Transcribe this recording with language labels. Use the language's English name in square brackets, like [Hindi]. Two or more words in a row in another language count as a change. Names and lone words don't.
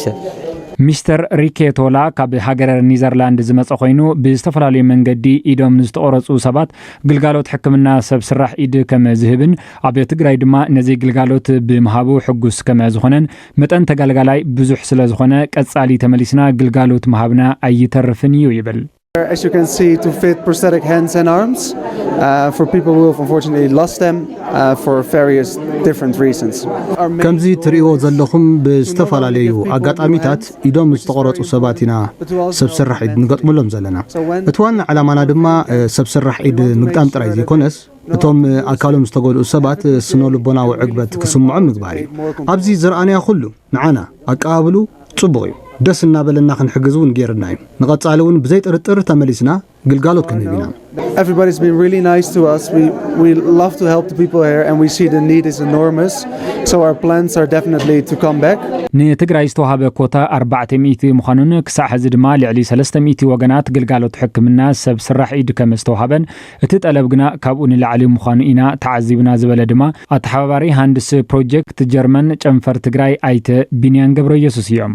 [Tigrinya] ሚስተር ሪኬቶላ ካብ ሃገረ ኒዘርላንድ ዝመጸ ኮይኑ ብዝተፈላለዩ መንገዲ ኢዶም ዝተቆረጹ ሰባት ግልጋሎት ሕክምና ሰብ ስራሕ ኢድ ከም ዝህብን ኣብ ትግራይ ድማ ነዚ ግልጋሎት ብምሃቡ ሕጉስ ከም ዝኾነን መጠን ተገልጋላይ ብዙሕ ስለ ዝኾነ ቀጻሊ ተመሊስና ግልጋሎት መሃብና ኣይተርፍን እዩ ይብል [English] As you can see, to fit prosthetic hands and arms for people who have unfortunately lost them for various different reasons. [Tigrinya] ከምዚ ትሪኦ ዘለኹም ብዝተፈላለዩ ኣጋጣሚታት ኢዶም ዝተቆረጹ ሰባት ኢና ሰብ ስራሕ ኢድ ንገጥመሎም ዘለና እቲ ዋና ዓላማና ድማ ሰብ ስራሕ ኢድ ምግጣም ጥራይ ዘይኮነስ እቶም ኣካሎም ዝተጎድኡ ሰባት ስነ-ልቦናዊ ዕግበት ክስምዖም ምግባር እዩ ኣብዚ ዝረኣናዮ ኩሉ ንዓና ኣቀባብሉ ጽቡቕ እዩ ደስ እናበለና ክንሕግዙን ጌርና እዩ ንቐጻሊ እውን ብዘይ ጥርጥር ተመሊስና ግልጋሎት ክንህብና [English] Everybody's been really nice to us. We love to help the people here and we see the need is enormous. So our plans are definitely to come back. [Tigrinya] ንትግራይ ዝተዋሃበ ኮታ 400 ምዃኑን ክሳዕ ሕዚ ድማ ልዕሊ 300 ወገናት ግልጋሎት ሕክምና ሰብ ስራሕ ኢድ ከም ዝተዋሃበን እቲ ጠለብ ግና ካብኡ ንላዕሊ ምዃኑ ኢና ተዓዚብና ዝበለ ድማ ኣተሓባባሪ ሃንድስ ፕሮጀክት ጀርመን ጨንፈር ትግራይ ኣይተ ቢንያን ገብረ ኢየሱስ እዮም